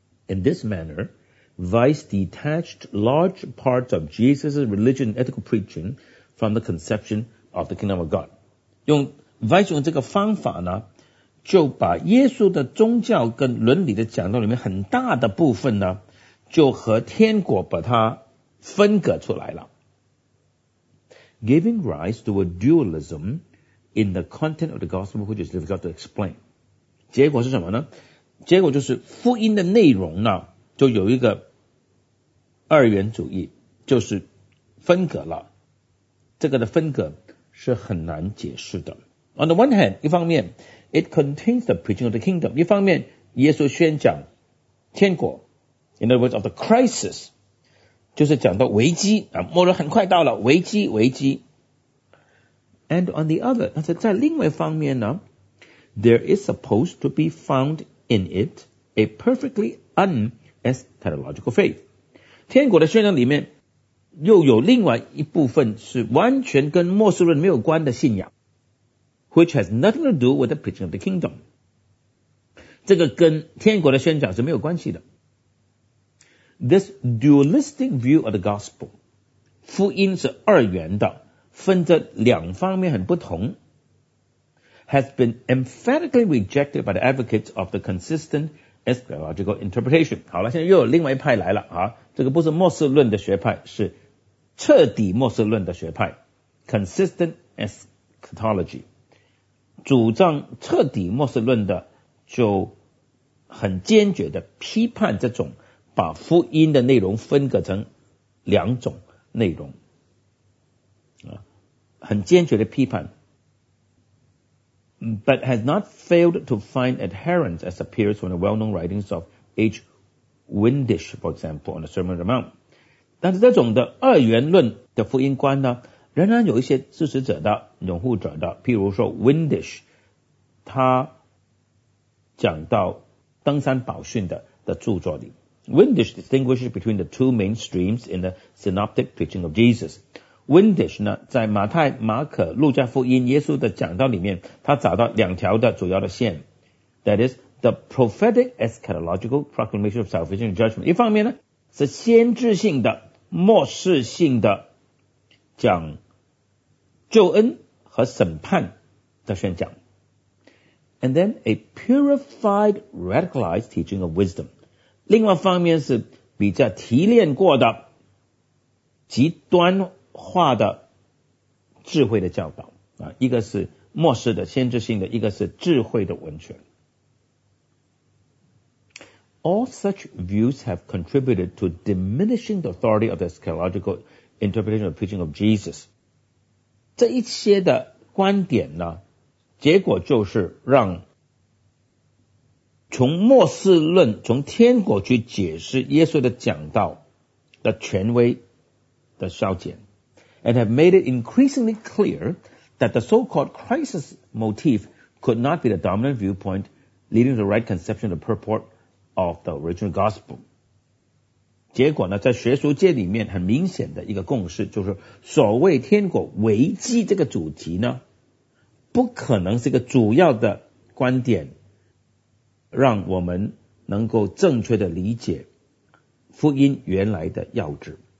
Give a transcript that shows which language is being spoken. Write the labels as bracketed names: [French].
[English] In this manner Weiss detached large parts of Jesus' religion and ethical preaching from the conception of the kingdom of God。 [Chinese] 用 Weiss 用这个方法呢就把耶稣的宗教跟伦理的讲道里面很大的部分呢，就和天国把它分隔出来了。 [English] Giving rise to a dualism in the content of the gospel, which is difficult to explain. [Chinese] 结果是什么呢？结果就是福音的内容呢，就有一个二元主义，就是分隔了。这个的分隔是很难解释的。 [English] On the one hand, [Chinese] 一方面 [English] it contains the preaching of the kingdom. [Chinese] 一方面耶稣宣讲天国。 [English] In other words, of the crisis, [Chinese] 就是讲到危机，末日很快到了，危机，危机。 [English] And on the other, [Chinese] 但是在另外一方面呢， [English] there is supposed to be found in it a perfectly un-eschatological faith. [Chinese] 天国的宣讲里面又有另外一部分是完全跟末世论没有关的信仰， [English] which has nothing to do with the preaching of the kingdom. [Chinese] 这个跟天国的宣讲是没有关系的。 [English] This dualistic view of the gospel, [Chinese] 福音是二元的，分着两方面很不同， [English] has been emphatically rejected by the advocates of the consistent eschatological interpretation. [Chinese] 好了，现在又有另外一派来了，这个不是末世论的学派，是彻底末世论的学派， [English] consistent eschatology. [Chinese] 主张彻底末世论的就很坚决的批判这种把福音的内容分隔成两种内容，很坚决的批判。 [English] But has not failed to find adherents as appears from the well-known writings of H. Windish, for example, on the Sermon on the Mount. [Chinese] 但是这种的二元论的福音观呢，仍然有一些支持者的、拥护者的，譬如说 Windish, 他讲到登山宝训 的著作里。 [English] Windish distinguishes between the two main streams in the synoptic preaching of Jesus. [Chinese] Windish 呢，在马太、马可、路加福音耶稣的讲道里面，他找到两条的主要的线。 [English] That is, the prophetic eschatological proclamation of salvation and judgment. [Chinese] 一方面呢，是先知性的、末世性的讲救恩和审判的宣讲。 [English] And then a purified, radicalized teaching of wisdom. [Chinese] 另外一方面是比较提炼过的极端化的智慧的教导，一个是末世的先知性的，一个是智慧的文学。 [English] All such views have contributed to diminishing the authority of the eschatological interpretation of preaching of Jesus. [Chinese] 这一些的观点呢，结果就是让从末世论、从天国去解释耶稣的讲道的权威的消减， [English] and have made it increasingly clear that the so-called crisis motif could not be the dominant viewpoint leading to the right conception of the purport of the original gospel. [Chinese] 结果呢，在学术界里面很明显的一个共识就是，所谓天国危机这个主题呢，不可能是一个主要的观点，让我们能够正确的理解福音原来的要旨。